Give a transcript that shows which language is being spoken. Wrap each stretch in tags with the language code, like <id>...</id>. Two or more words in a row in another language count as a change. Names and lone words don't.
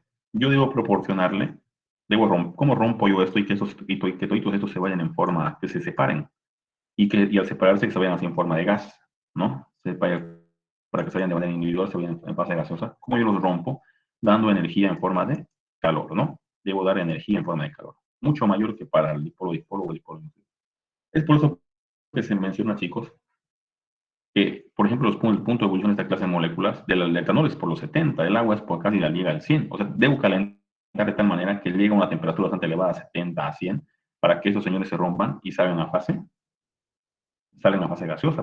<es>Yo debo proporcionarle, ¿cómo rompo yo esto y que todos estos se vayan en forma, que se separen? Y al separarse que se vayan así en forma de gas, ¿no? Para que se vayan de manera individual, se vayan en fase gaseosa. ¿Cómo yo los rompo? Dando energía en forma de calor, ¿no? Debo dar energía en forma de calor, mucho mayor que para el dipolo-dipolo o dipolo. Es por eso que se menciona, chicos, que, por ejemplo, el punto de ebullición de esta clase de moléculas del etanol es por los 70, el agua es por casi la llega al 100. O sea, debo calentar de tal manera que llegue a una temperatura bastante elevada, 70 a 100, para que esos señores se rompan y salen a fase gaseosa.</es>